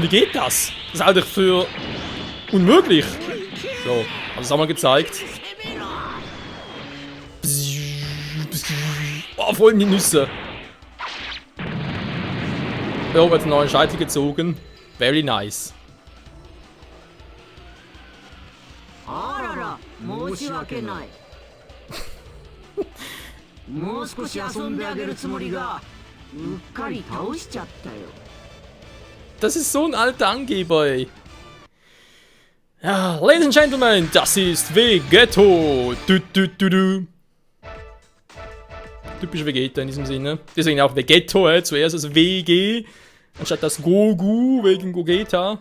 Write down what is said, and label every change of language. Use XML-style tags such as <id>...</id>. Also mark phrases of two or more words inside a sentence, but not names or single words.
<de>Wie geht das? Das halte ich für unmöglich. So, haben es auch mal gezeigt. Oh, voll in die Nüsse. Ja, wird einen neuen Scheitel gezogen.</de> <en>Very nice.</en> <ja>あらら、申し訳ない。もう少し遊んであげるつもりが、うっかり倒しちゃったよ。</ja> <de>Das ist so ein alter Angeber, ey. Ja,</de> <en>Ladies and Gentlemen,</en> <de>das ist Vegetto. Typisch Vegeta in diesem Sinne. Deswegen auch Vegetto, zuerst das WG, anstatt das Gogu wegen Gogeta.</de>